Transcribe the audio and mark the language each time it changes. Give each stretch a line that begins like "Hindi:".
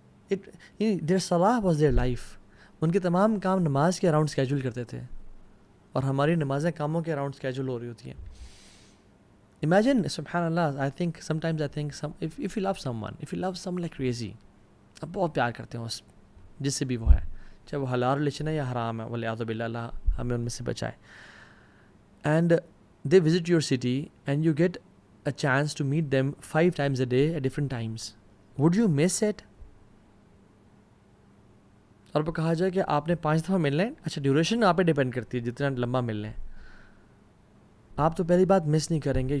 English: their صلاح was their life.
Urdu: ان کے تمام کام نماز کے اراؤنڈ اسکیجول کرتے تھے اور ہماری نمازیں کاموں کے اراؤنڈ اسکیجول ہو رہی ہوتی ہیں.
English: Imagine,
Urdu: سبحان اللہ,
English: I think if you love someone like crazy,
Urdu: آپ بہت پیار کرتے ہیں اس جس سے بھی وہ ہے، چاہے وہ حلال ریلیشن ہے یا حرام ہے، والعیاذ باللہ، اللہ ہمیں ان میں سے بچائے.
English: And they visit your city and you get a chance to meet them 5 times a day at different times. Would you miss it?
Urdu: اور وہ کہا جائے کہ آپ نے 5 دفعہ ملنا ہے. اچھا ڈیوریشن آپ پہ ڈیپینڈ کرتی ہے جتنا لمبا ملنا ہے. آپ تو پہلی بات مس نہیں کریں گے.